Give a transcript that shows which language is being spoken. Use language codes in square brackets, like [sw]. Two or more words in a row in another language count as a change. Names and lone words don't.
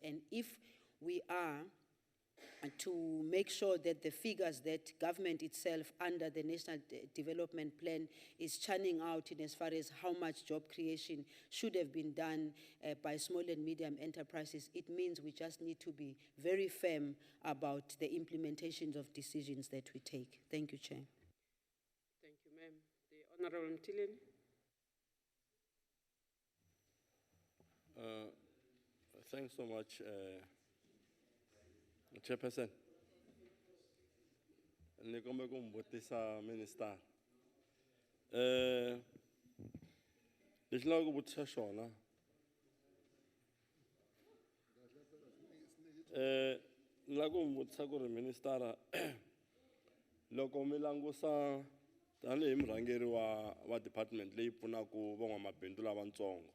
[en] And if we are to make sure that the figures that government itself under the National Development Plan is churning out in as far as how much job creation should have been done by small and medium enterprises, it means we just need to be very firm about the implementations of decisions that we take. Thank you, Chair. Thank you, ma'am. The Honorable Mtileni. Thanks so much, Chairperson. [ts] Ni kombe kumbutisa minister. Lexi lava ku vutisa xona. Ni lava ku mi vutisa ku ri minister loko mi langusa tanihi murhangeri wa department leyi pfunaka van'wamabindzu lavatsongo.